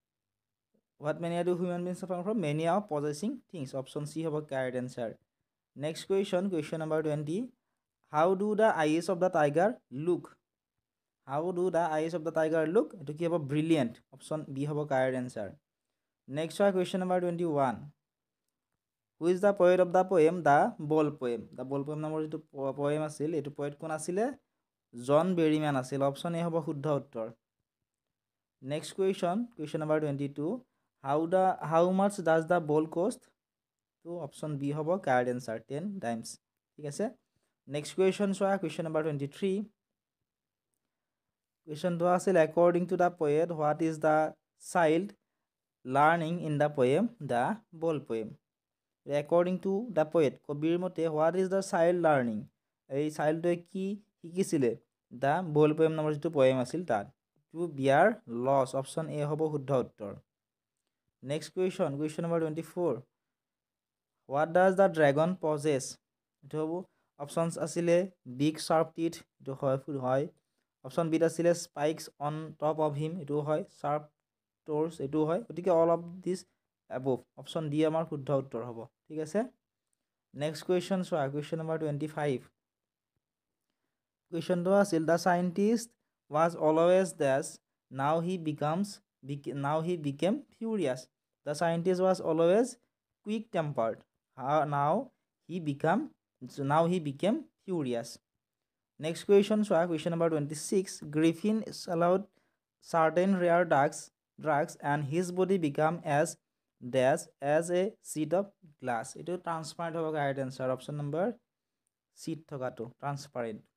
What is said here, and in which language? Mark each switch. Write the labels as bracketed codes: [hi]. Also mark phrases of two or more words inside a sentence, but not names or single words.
[en] mania of possessing things option C হ'ব correct answer next question number 20 how do the eyes of the tiger look [as] এটো কি হ'ব [en] brilliant option B হ'ব correct answer next question number 21 who is the poet of the poem the ball poem [as] নামৰ যেটো [en] poem [as] আছিল এটো [en] poet কোন [as] আছিলে জন বেৰিম্যান আছিল [en] option A [as] হ'ব শুদ্ধ উত্তৰ [en] next question number 22 how much does the ball cost তো option B হ'ব correct answer 10 times [as] ঠিক আছে [en] next question চোৱা question number 23 question [as] তো আছিল [en] according to the poet what is the child learning in the poem the ball poem according to the poet [as] কবিৰ মতে [en] what is the child learning [as] এই চাইল্ডটোৱে কি [en] শিকিছিলে the ball poem [as] নামৰ যেটো [en] poem [as] আছিল তাত [en] to bear loss option A [as] হ'ব শুদ্ধ উত্তৰ [en] next question number 24 what does the dragon possess [as] এটো হ'ব [en] options আছিলে big sharp teeth [as] এটো হয় [en] option B আছিলে spikes on top of him [as] এটো হয় [en] sharp toes [as] এটো হয় গতিকে [en] all of this above option D [as] আমাৰ শুদ্ধ উত্তৰ হ'ব ঠিক আছে [en] next question চোৱা question number 25 question [as] তো আছিল [en] the scientist was always this now he became furious the scientist was always quick tempered now he became furious next question so question number 26 Griffin swallowed certain rare drugs and his body became as a sheet of glass it is transparent hobo correct answer option number sheet thokato transparent